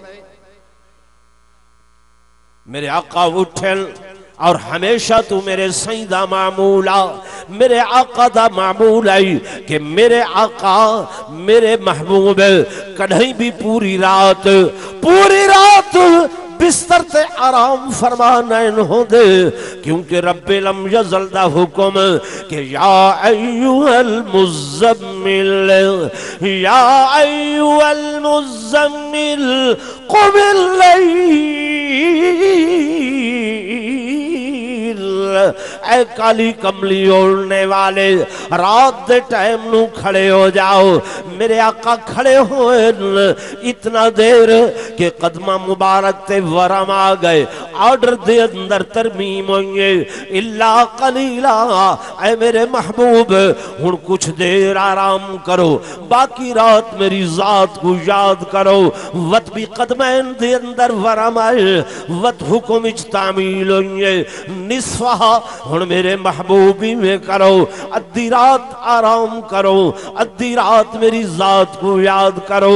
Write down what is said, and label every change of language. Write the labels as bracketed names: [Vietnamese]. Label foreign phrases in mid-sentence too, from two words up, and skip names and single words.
[Punjabi] ਮੇਰੇ ਆਕਾ ਉਠਣ ਔਰ ਹਮੇਸ਼ਾ ਤੂ ਮੇਰੇ ਸਹੀ ਦਾ ਮਾਮੂਲਾ, ਮੇਰੇ ਆਕਾ ਦਾ ਮਾਮੂਲ ਆਈ ਕਿ ਮੇਰੇ ਆਕਾ ਮੇਰੇ ਮਹਿਬੂਬ ਕਹੀਂ ਭੀ ਪੂਰੀ ਰਾਤ ਬਿਸਤਰ ਤੇ ਆਰਾਮ ਫ਼ਰਮਾਨ ਹੋਂਦੇ, ਕਿਉਂਕਿ ਰੱਬੇ ਲਮ ਯਜ਼ਲ ਦਾ ਹੁਕਮ ਕਿ [Arabic] يا أيها المزمل، يا أيها المزمل قم الليل [Punjabi] ਐ ਕਾਲੀ ਕਮਲੀ ਓੜ੍ਹਨੇ ਵਾਲੇ ਰਾਤ ਦੇ ਟਾਈਮ ਨੂੰ ਖੜ੍ਹੇ ਹੋ ਜਾਓ। ਮੇਰੇ ਆਕਾ ਖੜ੍ਹੇ ਹੋਏ ਇਤਨਾ ਦੇਰ ਕੇ ਕਦਮਾਂ ਮੁਬਾਰਕ ਤੇ ਵਰਮ ਆ ਗਏ। ਆਰਡਰ ਦੇ ਅੰਦਰ ਤਰਮੀਮ ਹੋਇਏ [Arabic] إلا قليلا, [Urdu] اے میرے محبوب ہݨ کچھ دیر آرام کرو، باقی رات میری ذات کو یاد کرو. [Punjabi] ਵਤ ਭੀ ਕਦਮੈਨ ਦੇ ਅੰਦਰ ਵਰਮ ਆਏ, ਵਤ ਹੁਕਮ ਇਚ ਤਾਮੀਲ ਹੋਇਏ ਨਿਸਫ਼ਾ, ਹੁਣ ਮੇਰੇ ਮਹਿਬੂਬੀ ਮੇਂ ਕਰੋ, ਅੱਧੀ ਰਾਤ ਆਰਾਮ ਕਰੋ, ਅੱਧੀ ਰਾਤ ਮੇਰੀ ਜ਼ਾਤ ਕੋ ਯਾਦ ਕਰੋ।